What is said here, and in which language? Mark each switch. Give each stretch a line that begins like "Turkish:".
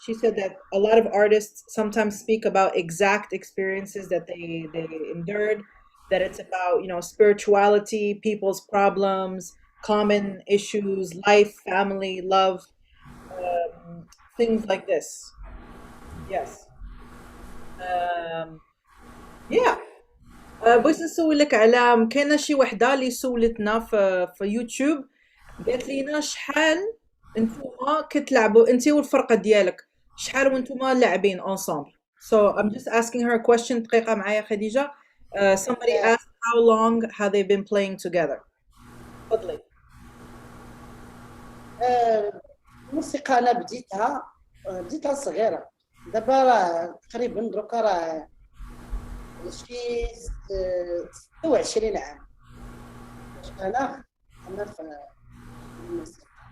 English: She said that a lot of artists sometimes speak about exact experiences that they endured. That it's about spirituality, people's problems, common issues, life, family, love, things like this. Yes. Yeah.
Arabic: بغيت نسولك على كاينه شي وحده اللي سولتنا في يوتيوب، قالت لينا شحال انتوما كتلعبوا انت والفرقه ديالك، شحال وانتوما لاعبين ensemble.
English: So I'm just asking her a question.
Arabic: دقيقه معايا خديجه.
English: Somebody asked how long have they been playing together.
Arabic: تفضلي. الموسيقى انا بديتها صغيره. دابا راه تقريبا دروكا راه شي 26 عام انا في الموسيقى.